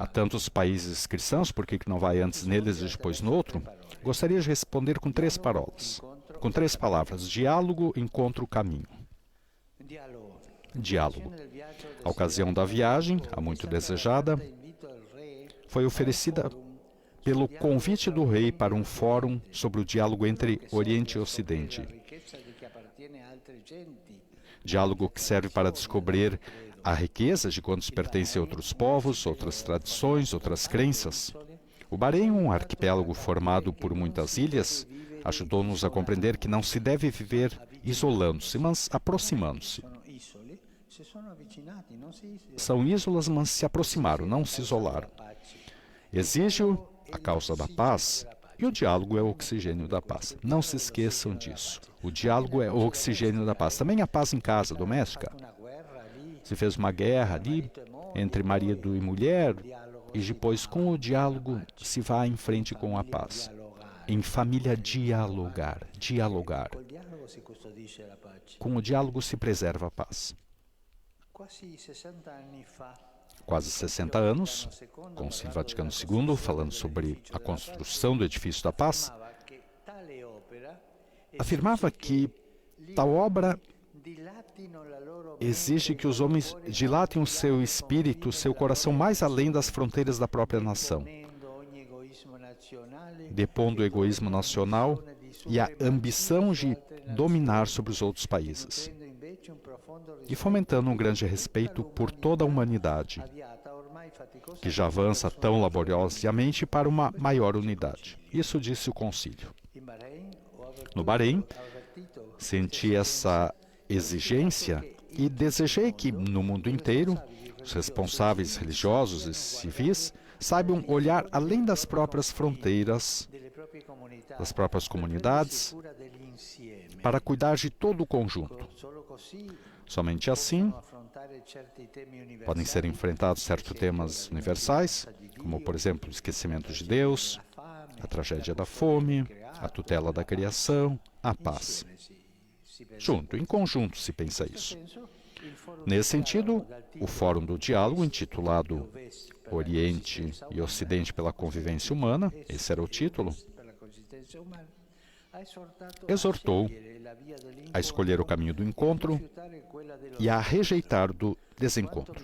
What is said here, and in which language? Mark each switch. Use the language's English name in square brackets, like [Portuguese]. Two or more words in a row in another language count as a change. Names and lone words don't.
[Portuguese] Há tantos países cristãos, por que não vai antes neles e depois no outro? Gostaria de responder com 3 parábolas, com 3 palavras: diálogo, encontro, caminho. [Italian] dialogo. [Portuguese] Diálogo. [Italian] Nel viaggio [Portuguese] A ocasião da viagem, a muito desejada, [Italian] invito al re [Portuguese] foi oferecida pelo convite do rei para um fórum sobre o diálogo entre Oriente e Ocidente. [Italian] ricchezza di che appartiene a altre genti. [Portuguese] Diálogo que serve para descobrir a riqueza de quantos pertencem a outros povos, outras tradições, outras crenças. O Bahrein, um arquipélago formado por muitas ilhas, ajudou-nos a compreender que não se deve viver isolando-se, mas aproximando-se. [Italian] Sono isole, si sono avvicinati, non si [Portuguese] São ísolas, mas se aproximaram, não se isolaram. Exige a causa da paz, e o diálogo é o oxigênio da paz. Não se esqueçam disso. O diálogo é o oxigênio da paz. Também a paz em casa, doméstica. [Italian] una guerra lì, [Portuguese] Se fez uma guerra ali entre marido e mulher, e depois com o diálogo se vai em frente com a paz. em família dialogar. [Italian] Col dialogo si custodisce la pace. [Portuguese] Com o diálogo se preserva a paz. [Italian] Quasi 60 anni fa, [Portuguese] Quase 60 anos, Concílio Vaticano II, falando sobre a construção do edifício da paz, [Italian] affermava che tale opera [Portuguese] afirmava que tal obra [Italian] dilatino la loro [Portuguese] exige que os homens dilatem o seu espírito, seu coração mais além das fronteiras da própria nação, [Italian] ponendo ogni egoismo nazionale [Portuguese] depondo o egoísmo nacional e a ambição de dominar sobre os outros países, [Italian] nutrendo invece un profondo [Portuguese] e fomentando um grande respeito por toda a humanidade, [Italian] avviata ormai faticosa [Portuguese] que já avança tão laboriosamente para uma maior unidade. Isso disse o concílio. [Italian] in Bahrein. [Portuguese] No Bahrein, [Italian] Avvertito [Portuguese] senti essa exigência e desejei que, no mundo inteiro, os responsáveis religiosos e civis saibam olhar além das próprias fronteiras, [Italian] delle proprie comunità, [Portuguese] das próprias comunidades, [Italian] cura dell'insieme. [Portuguese] para cuidar de todo o conjunto. [Italian] Solo così [Portuguese] Somente assim [Italian] affrontare certi temi universali, [Portuguese] podem ser enfrentados certos temas universais, como, por exemplo, o esquecimento de Deus, a tragédia da fome, a tutela da criação, a paz. Junto, em conjunto, se pensa isso. Nesse sentido, o Fórum do Diálogo, intitulado Oriente e Ocidente pela Convivência Humana, esse era o título, exortou a escolher o caminho do encontro e a rejeitar do desencontro.